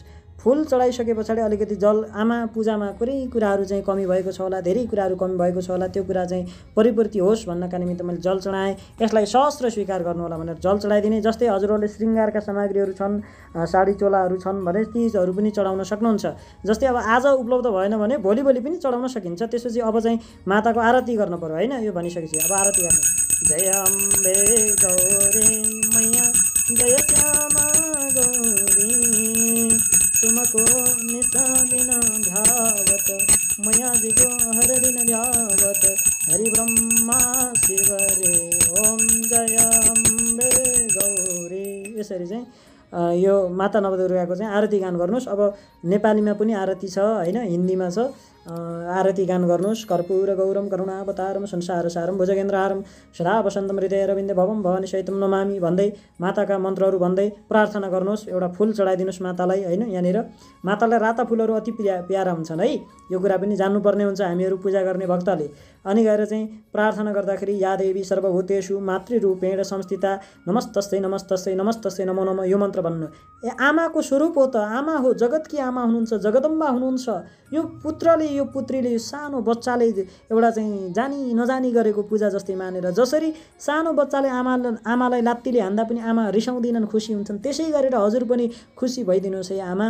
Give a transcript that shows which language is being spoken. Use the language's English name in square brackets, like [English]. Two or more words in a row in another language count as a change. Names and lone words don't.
[Nepali] फुल चढाइसके पछाडि अलिकति जल, आमा पूजामा कुनै कुराहरू चाहिँ कमी भएको छ होला, धेरै कुराहरू कमी भएको छ होला, त्यो कुरा चाहिँ परिपूर्ति होस् भन्नका निमित्त मैले जल चढाएँ। यसलाई सहस्र स्वीकार गर्नुहोला भनेर जल चढाइदिने। जस्तै हजुरहरूले श्रृङ्गारका सामग्रीहरू छन्, साडी चोलाहरू छन् भने तीहरू पनि चढाउन सक्नुहुन्छ। जस्तै अब आज उपलब्ध भएन भने भोलि पनि चढाउन सकिन्छ। त्यसपछि अब चाहिँ माताको आरती गर्न पर्यो होइन। यो भनिसकेपछि अब आरती गर्नु, [Hindi] जय अम्बे गौरी मैया जय श्यामा गौरी तुमको निशा दिन ध्यावत मैया जीको हर दिन ध्यावत हरि ब्रह्मा शिव रे ओम जय अम्बे गौरी। [Nepali] यसरी चाहिँ यो माता नवदुर्गाको चाहिँ आरती गान गर्नुहोस्। अब नेपालीमा पनि आरती छ होइन, हिन्दीमा छ, आरती गान गर्नुहोस्। [Sanskrit] कर्पूर गौरम करुणावतारम संसारसारम भुजगेन्द्रहारम सदा वसन्तम हृदय रविन्दे भवम भवानी सहितम नमामि [Nepali] भन्दै माताका मन्त्रहरू भन्दै प्रार्थना गर्नुहोस्। एउटा फुल चढाइदिनुहोस् मातालाई हैन। यहाँनिर मातालाई राता फुलहरू अति प्यारा हुन्छन् है, यो कुरा पनि जान्नुपर्ने हुन्छ हामीहरू पूजा गर्ने भक्तले। अनि गएर चाहिँ प्रार्थना गर्दाखेरि [Sanskrit] या देवी सर्वभूतेषु मातृरूपेण संस्थिता नमस्तस्यै नमस्तस्यै नमस्तस्यै नमो नमः [Nepali] यो मन्त्र भन्नु। आमाको स्वरूप हो त, आमा हो, जगतकी आमा हुनुहुन्छ, जगदम्बा हुनुहुन्छ। यो पुत्रले यो पुत्रीले यो सानो बच्चाले एउटा चाहिँ जानी नजानी गरेको पूजा जस्तै मानेर, जसरी सानो बच्चाले आमालाई लात्तीले हान्दा पनि आमा रिसाउँदिनन्, खुसी हुन्छन्, त्यसै गरेर हजुर पनि खुसी भइदिनुहोस् है आमा।